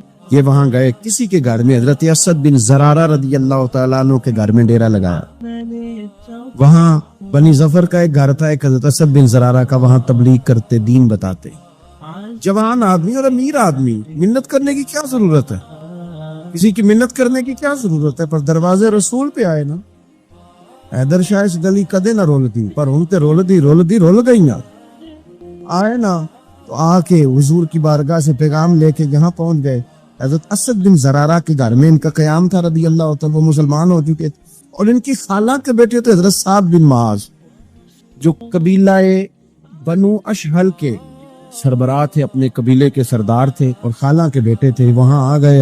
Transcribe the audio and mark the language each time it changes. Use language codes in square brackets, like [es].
[ur] یہ وہاں گئے, کسی کے گھر میں, حضرت اسد بن زرارہ رضی اللہ تعالیٰ عنہ کے گھر میں ڈیرا لگایا. وہاں بنی ظفر کا ایک گھر تھا, ایک حضرت اسد بن زرارہ کا, وہاں تبلیغ کرتے, دین بتاتے. جوان آدمی اور امیر آدمی, منت کرنے کی کیا ضرورت ہے, کسی کی منت کرنے کی کیا ضرورت ہے, پر دروازے رسول پہ آئے نا. [pa] حیدر شاہ اس گلی کدے نہ رولتی پر ہن تے رول گئیاں. [ur] آئے نا تو آ کے حضور کی بارگاہ سے پیغام لے کے یہاں پہنچ گئے. حضرت اسد بن زرارہ کے گھر میں ان کا قیام تھا رضی اللہ تعالیٰ. وہ مسلمان ہو چکے تھے اور ان کی خالہ کے بیٹے تھے حضرت سعد بن معاذ جو قبیلہ بنو اشہل کے سربراہ تھے, اپنے قبیلے کے سردار تھے اور خالہ کے بیٹے تھے. وہاں آ گئے.